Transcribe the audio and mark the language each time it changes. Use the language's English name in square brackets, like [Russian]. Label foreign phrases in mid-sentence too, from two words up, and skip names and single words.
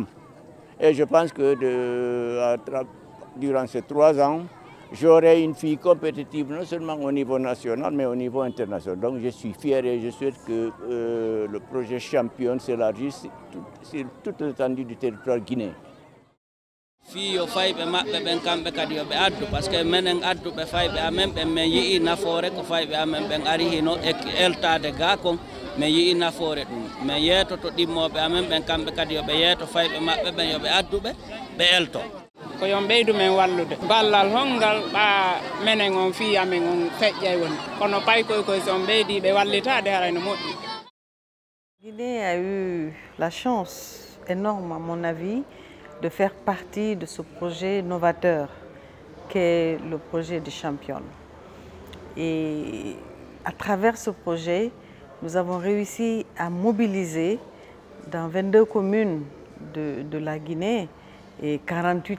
[French] Et je pense que durant ces 3 ans, j'aurai une fille compétitive non seulement au niveau national, mais au niveau international. Donc je suis fier et je souhaite que le projet Champion s'élargisse sur toute l'étendue du territoire guinéen. [Fula] Fiyo fayɓe maɓɓe ɓen kamɓe kadi yoɓe addu [French] par ce que [Fula] minen adduɓe fayɓe amen ɓen min yii nafoore ko fayɓe amen ɓen ari hino e eltade ga kon min yii nafoore ɗum min yeetoto ɗimmoɓe amen ɓen kamɓe kadi yoɓe yeeto fayɓe maɓɓe ɓen yoɓe adduɓe ɓe elto ko yon ɓeydu men wallude ballal hongal ɓa menen on fiya men on feƴƴay woni kono paykoy koy so on ɓeydi ɓe wallitade harayno moƴƴi. [French] Guinée a eu la chance énorme à mon avis de faire partie de ce projet novateur qu'est le projet de Champion. Et à travers ce projet, nous avons réussi à mobiliser dans 22 communes de la Guinée et 48